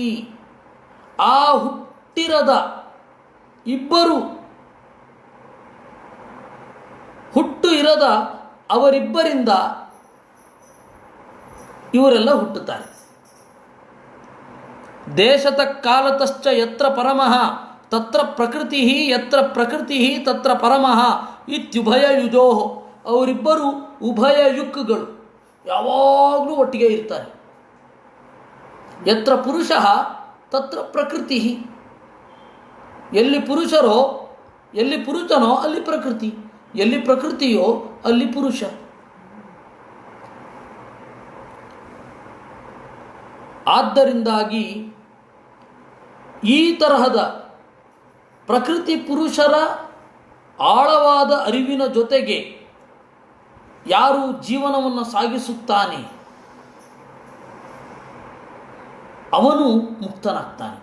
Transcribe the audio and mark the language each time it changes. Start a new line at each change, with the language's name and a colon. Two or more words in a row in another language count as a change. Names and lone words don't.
Kannada: ಆ ಹುಟ್ಟಿರದ ಇಬ್ಬರು, ಹುಟ್ಟು ಇರದ ಅವರಿಬ್ಬರಿಂದ ಇವರೆಲ್ಲ ಹುಟ್ಟುತ್ತಾರೆ.
Sanskrit: ದೇಶತ ಕಾಲತಶ್ಚ ಯತ್ರ ಪರಮಃ ತತ್ರ ಪ್ರಕೃತಿ, ಯತ್ರ ಪ್ರಕೃತಿ ತತ್ರ ಪರಮಃ ಇತ್ಯುಭಯ ಯುಜೋಹೋ.
Kannada: ಅವರಿಬ್ಬರು ಉಭಯ ಯುಕ್ಗಳು, ಯಾವಾಗಲೂ ಒಟ್ಟಿಗೆ ಇರ್ತಾರೆ.
Sanskrit: ಯತ್ರ ಪುರುಷ ತತ್ರ ಪ್ರಕೃತಿ.
Kannada: ಎಲ್ಲಿ ಪುರುಷರೋ, ಎಲ್ಲಿ ಪುರುಷನೋ ಅಲ್ಲಿ ಪ್ರಕೃತಿ, ಎಲ್ಲಿ ಪ್ರಕೃತಿಯೋ ಅಲ್ಲಿ ಪುರುಷ. ಆದ್ದರಿಂದಾಗಿ ಈ ತರಹದ ಪ್ರಕೃತಿ ಪುರುಷರ ಆಳವಾದ ಅರಿವಿನ ಜೊತೆಗೆ ಯಾರು ಜೀವನವನ್ನು ಸಾಗಿಸುತ್ತಾನೆ ಅವನು ಮುಕ್ತನಾಗ್ತಾನೆ.